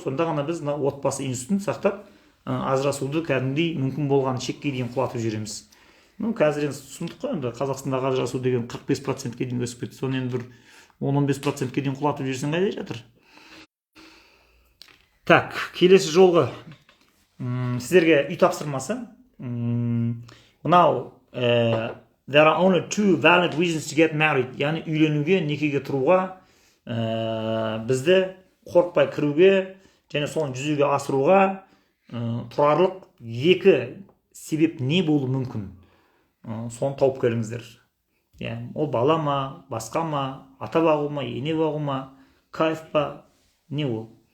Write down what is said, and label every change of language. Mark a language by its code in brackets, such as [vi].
[kk] Сонда ғана біз отбасы институтын сақтап, ажырасуды кәдімгідей мүмкін болған шекке дейін құлатып жүреміз. Қазір енді түсіндік қой, енді Қазақстандағы ажырасу деген 45%-ке дейін өсіп кетті. Соны енді бір 10-15%-ке дейін құлатып жүрсең қайда жатыр? Так, келесі жолғы сіздерге үй тапсырмасы. Мынау [en] there are only two valid reasons to get married. [kk] Яғни үйленуге, некеге тұруға, бізді қорықпай кіруге және соны жүзеге асыруға тұрарлық екі себеп не болуы мүмкін? Соны тауып көріңіздер. Ол бала ма, басқа ма, ата бағу ма, ене бағу ма, кайф па, не ол?